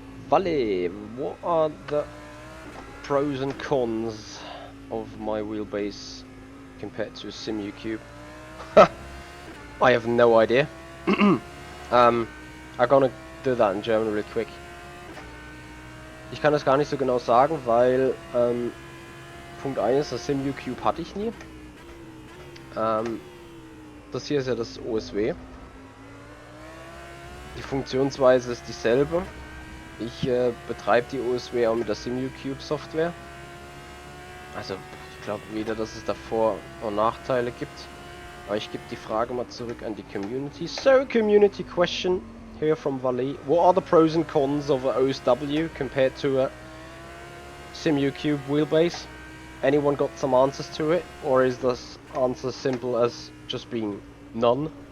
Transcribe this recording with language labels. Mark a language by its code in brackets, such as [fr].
[en] Vale, what are the pros and cons of my wheelbase compared to SimuCube? I have no idea. I'm gonna do that in German real quick. [de] Ich kann das gar nicht so genau sagen, weil Punkt 1, das SimuCube hatte ich nie. Das hier ist ja das OSW. Die Funktionsweise ist dieselbe. Ich betreibe die OSW auch mit der SimuCube Software. Also ich glaube weder, dass es davor noch Nachteile gibt. Aber ich gebe die Frage mal zurück an die Community. [en] So, community question here from Valley. What are the pros and cons of a OSW compared to a SimuCube wheelbase? Anyone got some answers to it? Or is this answer simple as just being none?